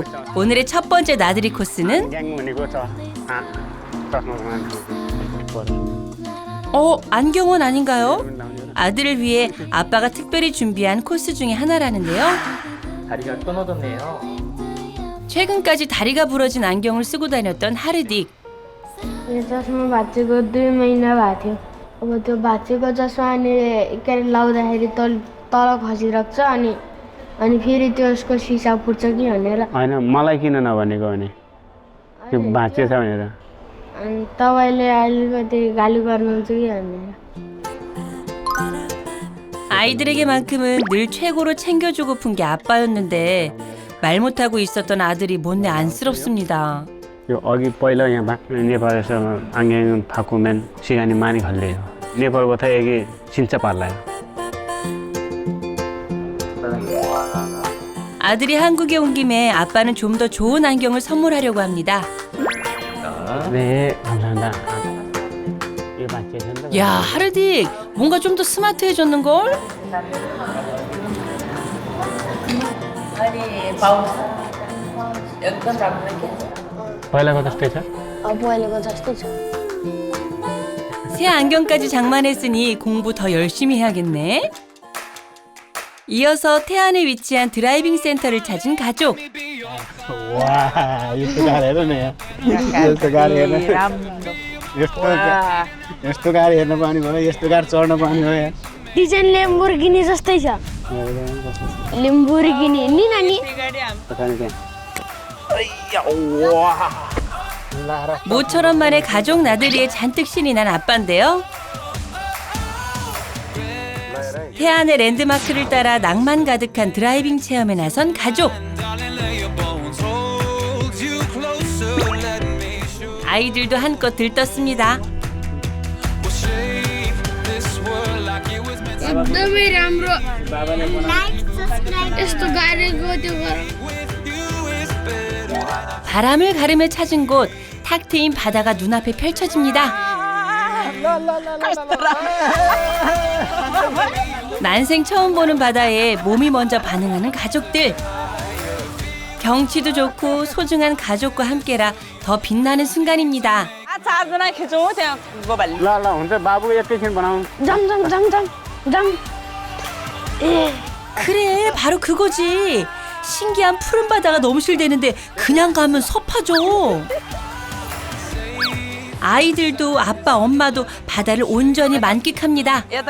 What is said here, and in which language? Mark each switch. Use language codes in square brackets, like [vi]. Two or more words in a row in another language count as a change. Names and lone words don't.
[ko] 오늘의 첫 번째 나들이 코스는 안경원 아닌가요? 아들을 위해 아빠가 특별히 준비한 코스 중에 하나라는데요. 다리가 끊어졌네요. 최근까지 다리가 부러진 안경을 쓰고 다녔던 하르딕. [ne] यो चस्मा भाँचेको 2 महिना भएको थियो अब त्यो भाँचेको चस्मा अनि के अरे लाउँदाखेरि तल खसिरहेको छ अनि फेरि त्यसको सिसा फुट्छ कि भनेर होइन मलाई किन नभनेको भने त्यो भाँचिएछ भनेर अनि तपाईँले अलिकति गाली गर्नुहुन्छ कि भनेर [ko] 아이들에게만큼은 늘 최고로 챙겨주고픈 게 아빠였는데 말 못하고 있었던 아들이 못내 안쓰럽습니다. 여기 [ne] पहिला यहाँ [ko] नेपाल에서 안경을 바꾸면 시간이 많이 걸려요. 네팔보다 여기 진짜 빨라요. 아들이 한국에 온 김에 아빠는 좀 더 좋은 안경을 선물하려고 합니다. 네, 감사합니다. 일반 제시한다. 야, 하르딕, 뭔가 좀 더 스마트해졌는걸? [ne] पहिलाको जस्तै छ? पहिलेको जस्तै छ [ko] 새 안경까지 장만했으니 공부 더 열심히 해야겠네. 이어서 태안에 위치한 드라이빙 센터를 찾은 가족. 와, [ne] यस्तो गाडी हेर न यहाँ। यस्तो गाडी हेर्न। यस्तो गाडी हेर्न पाउने भयो, यस्तो गाडी चढ्न पाउने भयो यहाँ। डिजाइन लेम्बोर्गिनी जस्तै छ लेम्बोर्गिनी नि नानी [ko] 모처럼 만에 가족 나들이에 잔뜩 신이 난 아빠인데요. 태안의 랜드마크를 따라 낭만 가득한 드라이빙 체험에 나선 가족. 아이들도 한껏 들떴습니다. [ne] एकदमै राम्रो यस्तो गाडीको त्यो [ko] 바람을 가르며 찾은 곳, 탁 트인 바다가 눈앞에 펼쳐집니다. 난생 처음 보는 바다에 몸이 먼저 반응하는 가족들. 경치도 좋고 소중한 가족과 함께라 더 빛나는 순간입니다. [ne] ल ल हुन्छ बाबु एकैछिन बनाऊ। [ko] 그래, 바로 그거지. 신기한 푸른 바다가 넘실대는데 그냥 가면 섭하죠. 아이들도 아빠, 엄마도 바다를 온전히 만끽합니다.